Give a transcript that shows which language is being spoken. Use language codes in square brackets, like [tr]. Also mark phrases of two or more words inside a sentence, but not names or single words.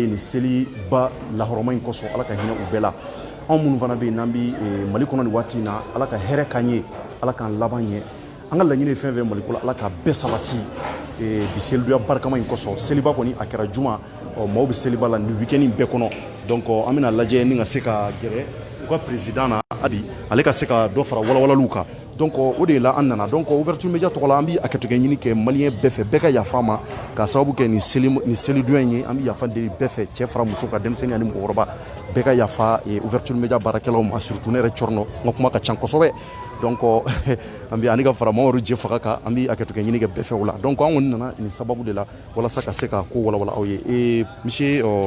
[bm] ye nin seliba lahɔrɔma in kɔsɔn Ala ka hinɛ u bɛɛ la anw minnu fana bɛ yen n'an bɛ Mali kɔnɔ nin waati in na Ala ka hɛrɛ k'an ye Ala k'an laban ɲɛ an ka laɲini ye fɛn fɛn Mali ko la Ala ka bɛɛ sabati bi selidonya barikama in kɔsɔn seliba kɔni a kɛra juma maaw bɛ seliba la nin week-end in bɛɛ kɔnɔ donc an bɛna lajɛ ni ka se ka gɛrɛ u ka président na Abi ale ka se ka dɔ fara walawalaliw kan donc o de la an nana donc ouverture média tɔgɔ la an bɛ a kɛcogo ɲini kɛ maliyɛn bɛɛ fɛ bɛɛ ka yafa ma ka sababu kɛ nin selidonya in ye an bɛ yafa deli bɛɛ fɛ cɛ fara muso ka denmisɛnnin ani mɔgɔkɔrɔba bɛɛ ka yafa ouverture média baarakɛlaw ma surtout ne yɛrɛ cɔrɔnɔ n ka kuma ka ca kosɛbɛ donc an bɛ ani ka fara Mamadu Je Faga kan an bɛ a kɛcogo ɲini kɛ bɛɛ fɛ o la donc an kɔni nana nin sababu de la walasa ka se ka ko walawala aw ye monsieur